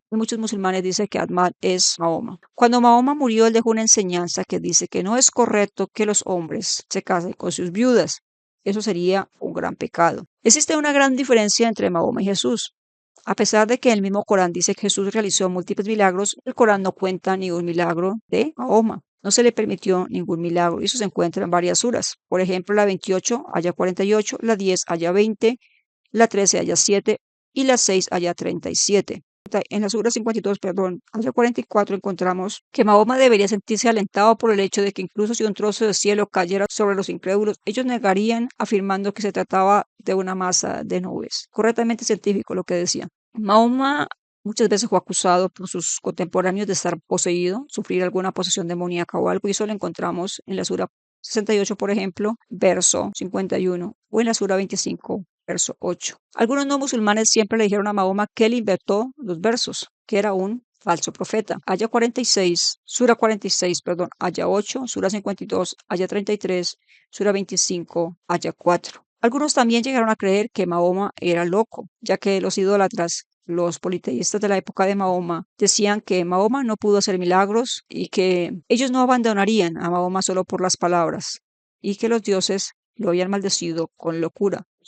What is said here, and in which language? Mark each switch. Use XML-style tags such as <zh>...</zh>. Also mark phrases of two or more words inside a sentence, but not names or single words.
<es>Muchos musulmanes dicen que Ahmad es Mahoma. Cuando Mahoma murió, él dejó una enseñanza que dice que no es correcto que los hombres se casen con sus viudas. Eso sería un gran pecado. Existe una gran diferencia entre Mahoma y Jesús. A pesar de que el mismo Corán dice que Jesús realizó múltiples milagros, el Corán no cuenta ningún milagro de Mahoma. No se le permitió ningún milagro y eso se encuentra en varias suras. Por ejemplo, la 28, aya 48, la 10, aya 20, la 13, aya 7 y la 6, aya 37. En la sura 52, perdón, aya 44 encontramos que Mahoma debería sentirse alentado por el hecho de que incluso si un trozo de cielo cayera sobre los incrédulos, ellos negarían afirmando que se trataba de una masa de nubes. Correctamente científico lo que decía. Mahoma muchas veces fue acusado por sus contemporáneos de estar poseído, sufrir alguna posesión demoníaca o algo, y eso lo encontramos en la sura 68, por ejemplo, verso 51, o en la sura 25, verso 8. Algunos no musulmanes siempre le dijeron a Mahoma que él inventó los versos, que era un falso profeta. Aya 46, sura 46, perdón, aya 8, sura 52, aya 33, sura 25, aya 4. Algunos también llegaron a creer que Mahoma era loco, ya que los idólatras, los politeístas de la época de Mahoma, decían que Mahoma no pudo hacer milagros y que ellos no abandonarían a Mahoma solo por las palabras y que los dioses lo habían maldecido con locura.</es>